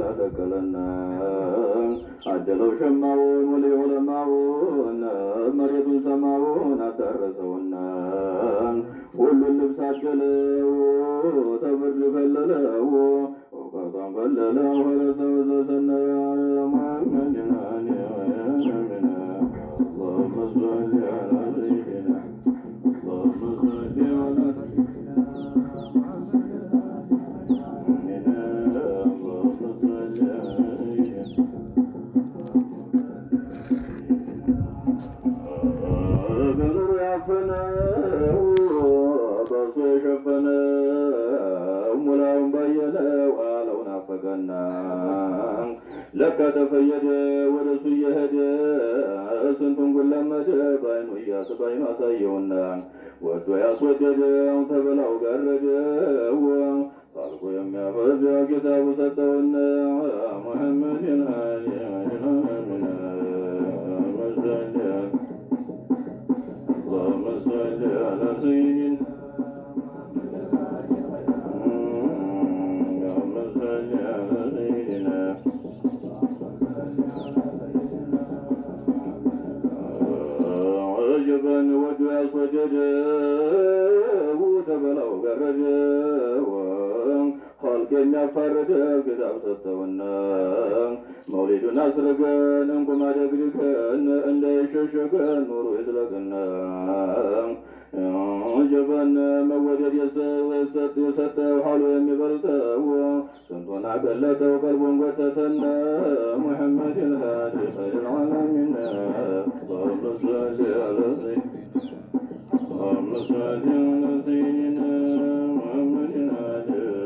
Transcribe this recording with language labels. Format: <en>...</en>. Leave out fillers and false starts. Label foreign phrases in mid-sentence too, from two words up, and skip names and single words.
<am>ተከለና አደለው ሸማውን ወለ ዑለማውን መሬቱን ሰማውን አዳረሰውና ሁሉን ልብስ አደለው ተብርድ ከለለው እውቀቷን ፈለለው ወረሰው ዘሰና ሙሐመድ</am> <ar>الهادي اللهم صل على سيدنا اللهم صل على سيدنا اللهم صل على</ar> <am>በኑሩ ያፈነው በሱ የሸፈነው ሙላውን ባየነው አለው ናፈቀና ለካ ተፈየደ ወደሱ እየሄደ ስንቱን ጉለመደ በአይኑ በአይኑ አሳየውና ወዶ ያስወደደው ተበላው ጋረደው ሳልቆ የሚያፈዝ ኪታቡ ሰጠውና ሙሐመድ الهادي</am> <ar>اللهم صل على سيدنا اللهم صل على سيدنا</ar> <am>ጀበን ወዶ ያስወደደው ተበላው ጋረደው ኸልቅ የሚያፋርደው ኪታብ ሰጠውና መውሊዱን አስረገን እንቁም አደግድገን እንዳይሸሸገን ኑሩ ይጥለቅና ጀበን መወደድ የሰጠው ሐሉ የሚበልጠው ስንቱን አቀለጠው ቀልቡን ጎተተና ሙሐመድ</am> <ar>الهادي خير العالمين اللهم صل على سيدنا اللهم صل على سيدنا محمد الهادي</ar>